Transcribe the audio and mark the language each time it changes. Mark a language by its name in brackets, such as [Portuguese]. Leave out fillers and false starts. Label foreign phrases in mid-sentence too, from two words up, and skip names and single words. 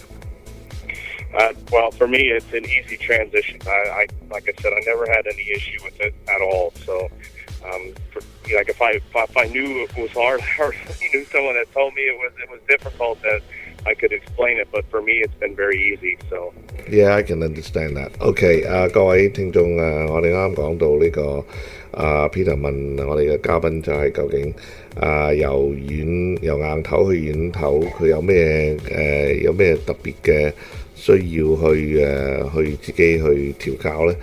[English] Well, for me, it's an easy transition. I like I said, I never had any issue with it at all. So, if I knew it was hard, or knew someone that told me it was difficult, that I could explain it. But for me, it's been very easy. So. Yeah, I can understand that. [Cantonese] Okay, 各位聽眾我哋啱講到呢個Peter 問我哋嘅嘉賓就係究竟由硬頭去軟頭，佢有咩特別嘅需要去自己去調教呢？